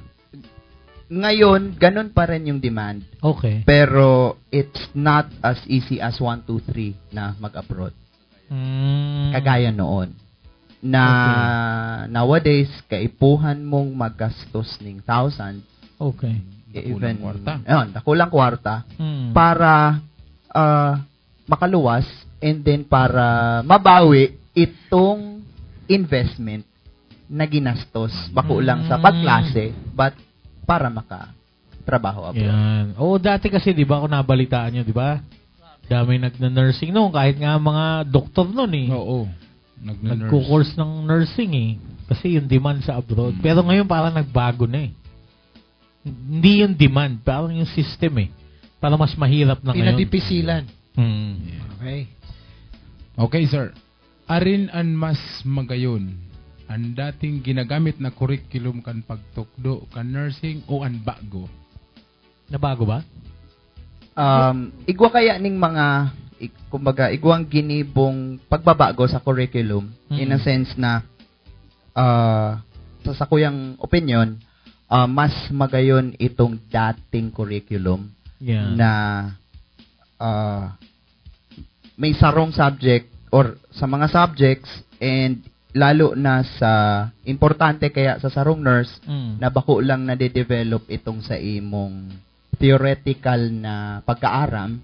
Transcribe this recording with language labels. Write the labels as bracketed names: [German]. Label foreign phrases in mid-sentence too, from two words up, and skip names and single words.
[Filipino] Ngayon, ganun pa rin yung demand. Okay. Pero [English] it's not as easy as 1, 2, 3 [Filipino] na mag-abroad. Kagaya noon. [Bikol] Na nowadays, kaipuhan mong magastos ng thousands. Okay. Even, dakulang kwarta. Para makaluwas and then para mabawi itong investment na ginastos. Bako lang sa pagklase, but para maka-trabaho abroad. Yan. [Filipino] Oo, dati kasi, di ba, kung nabalitaan nyo, di ba? Dami nagna-nursing noon, kahit nga mga doktor noon eh. Oo. Nagko-course ng nursing eh. Kasi yung demand sa abroad. Pero ngayon parang nagbago na eh. Hindi yung demand, parang yung system eh. Parang mas mahirap na ngayon. Pinadipisilan. Okay. [Bikol] Okay, sir. Arin an mas magayon. Ang dating ginagamit na curriculum kan pagtukdo kan nursing o an bago? Nabago ba? Igwa kaya ning mga kumbaga, igwang ginibong pagbabago sa curriculum [English] in a sense [Bikol] na sa kuyang opinion, mas magayon itong dating curriculum na may sarong subject or sa mga subjects and lalo na sa importante kaya sa sarong nurse na bako lang na de-develop itong sa imong theoretical na pagkaaram.